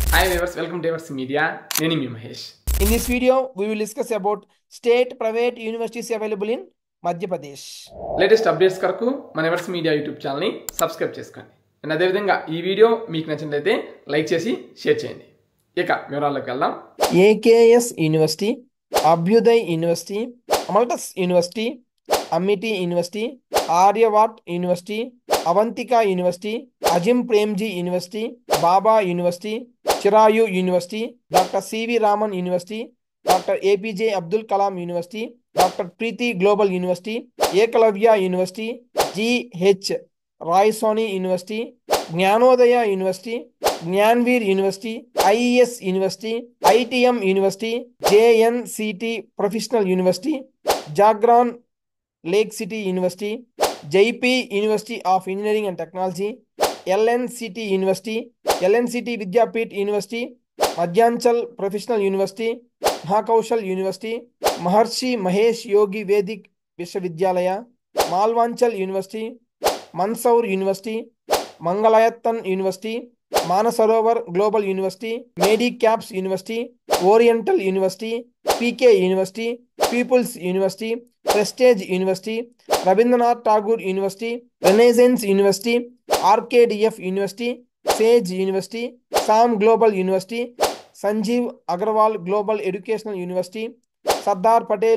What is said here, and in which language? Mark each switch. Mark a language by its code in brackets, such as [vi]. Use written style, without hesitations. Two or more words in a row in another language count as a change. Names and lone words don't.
[en] Hi viewers, welcome to Everts Media. [te] Nenu mi Mahesh. [en] In this video, we will discuss about state private universities available in Madhya Pradesh. latest updates [te] కొరకు మన ఎవర్స్ మీడియా యూట్యూబ్ ఛానల్ని సబ్స్క్రైబ్ చేసుకోండి. అండ్ అదేవిధంగా ఈ వీడియో మీకు నచ్చినట్లయితే లైక్ చేసి షేర్ చేయండి. ఇక వివరాల్లోకి వెళ్దాం. [en] AKS University, Abhyuday University, Amaltas University, Amity University, Aryavad University, Avantika University, Ajim Premji University, Baba University, Chirayu University, Dr. C.V. Raman University, Dr. APJ Abdul Kalam University, Dr. Preeti Global University, Ekalavya University, G.H. Roy Soni University, Jnanodaya University, Jnanveer University, IES University, ITM University, JNCT Professional University, Jagran Lake City University, JP University of Engineering and Technology, LNCT University, LNCT Vidyapit University, Madhyanchal Professional University, Mahakaushal University, Maharshi Mahesh Yogi Vedic Vishwavidyalaya, Malvanchal University, Mansaur University, Mangalayattan University, Manasarovar Global University, Medicaps University, Oriental University, PK University, People's University, Prestige University, Rabindranath Tagore University, Renaissance University, RKDF University, Sage University, Sam Global University, Sanjeev Agarwal Global Educational University, Sardar Patel